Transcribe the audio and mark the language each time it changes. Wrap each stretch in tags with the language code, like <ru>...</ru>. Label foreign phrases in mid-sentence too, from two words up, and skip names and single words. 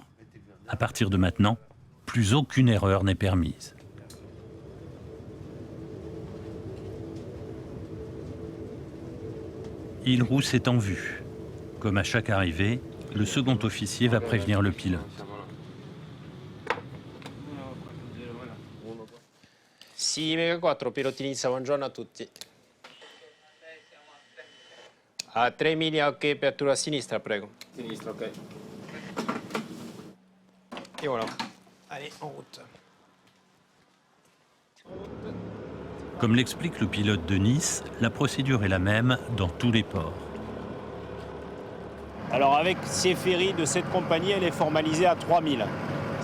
<fr>À partir de maintenant, plus aucune erreur n'est permise. Île Rousse est en vue. Comme à chaque arrivée, le second officier va prévenir le pilote.</fr> <it>Sì, Mega 4, pilotinizza, buongiorno a tutti. A 3 miglia, ok, apertura a sinistra, prego. Sinistra,</it> <fr>ok. Et voilà. Allez, en route. Comme l'explique le pilote de Nice, la procédure est la même dans tous les ports. Alors avec ces ferries de cette compagnie, elle est formalisée à 3000.</fr>